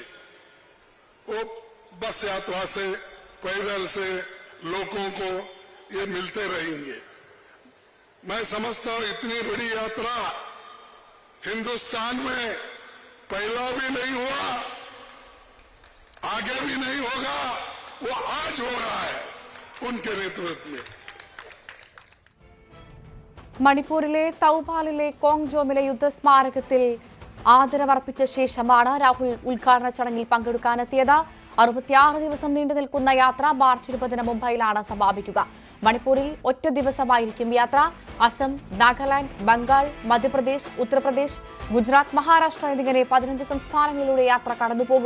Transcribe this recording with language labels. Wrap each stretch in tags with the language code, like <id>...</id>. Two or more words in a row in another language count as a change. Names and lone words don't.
<hi>वो बस यात्रा से, पैदल से लोगों को ये मिलते रहेंगे. मैं समझता हूं इतनी बड़ी यात्रा हिंदुस्तान में पहला भी नहीं हुआ, आगे भी नहीं होगा. वो आज हो रहा है उनके नेतृत्व में.</hi> <ml>മണിപ്പൂരിലെ തൗബാലിലെ കോങ്ജോമിലെ യുദ്ധസ്മാരകത്തിൽ ആദരവർപ്പിച്ച ശേഷമാണ് രാഹുൽ ഉദ്ഘാടന ചടങ്ങിൽ പങ്കെടുക്കാനെത്തിയത്. 66 ദിവസം നീണ്ടു നിൽക്കുന്ന യാത്ര മാർച്ച് 20 മുംബൈയിലാണ് സമാപിക്കുക. മണിപ്പൂരിൽ ഒറ്റ ദിവസമായിരിക്കും യാത്ര. അസം, നാഗാലാൻഡ്, ബംഗാൾ, മധ്യപ്രദേശ്, ഉത്തർപ്രദേശ്, ഗുജറാത്ത്, മഹാരാഷ്ട്ര എന്നിങ്ങനെ 15 സംസ്ഥാനങ്ങളിലൂടെ യാത്ര കടന്നുപോകും.</ml>